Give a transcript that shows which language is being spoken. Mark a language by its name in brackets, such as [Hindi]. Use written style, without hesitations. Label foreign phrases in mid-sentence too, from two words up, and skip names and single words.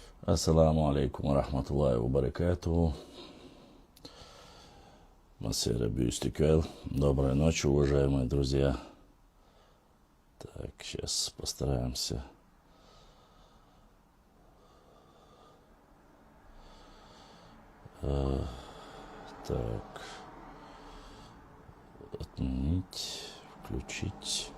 [Arabic] السلام عليكم ورحمة الله وبركاته. Масера Бюстиквел. [Russian] Доброй ночи, уважаемые друзья. Так, сейчас постараемся. Так. Отменить, включить.